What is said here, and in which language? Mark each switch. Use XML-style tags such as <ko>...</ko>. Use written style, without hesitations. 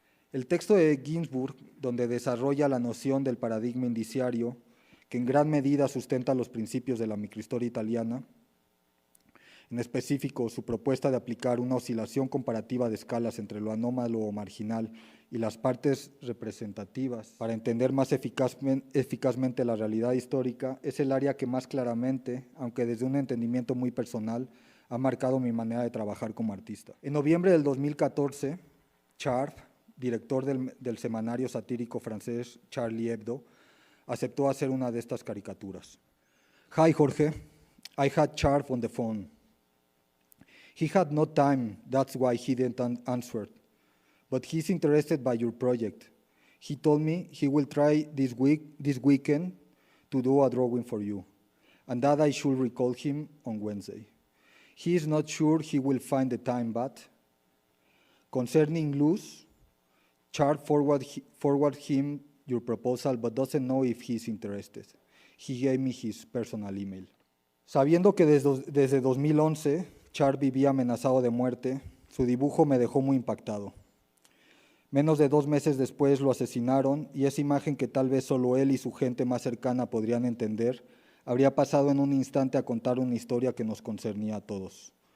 <es>El texto de Ginsburg, donde desarrolla la noción del paradigma indiciario, que en gran medida sustenta los principios de la microhistoria italiana, en específico su propuesta de aplicar una oscilación comparativa de escalas entre lo anómalo o marginal y las partes representativas para entender más eficazmente la realidad histórica, es el área que más claramente, aunque desde un entendimiento muy personal, ha marcado mi manera de trabajar como artista. En noviembre del 2014, Charb, director del semanario satírico francés Charlie Hebdo, aceptó hacer una de estas caricaturas.</es> <en>Hi, Jorge. I had Charb on the phone. He had no time, that's why he didn't answer. But he's interested by your project. He told me he will try this weekend to do a drawing for you, and that I should recall him on Wednesday. He is not sure he will find the time, but concerning Luz, Charb forward him your proposal, but doesn't know if he's interested. He gave me his personal email.</en> <es>Sabiendo que desde 2011 Charb vivía amenazado de muerte, su dibujo me dejó muy impactado. Menos de 2 meses después lo asesinaron y esa imagen que tal vez solo él y su gente más cercana podrían entender, habría pasado en un instante a contar una historia que nos concernía a todos.</es>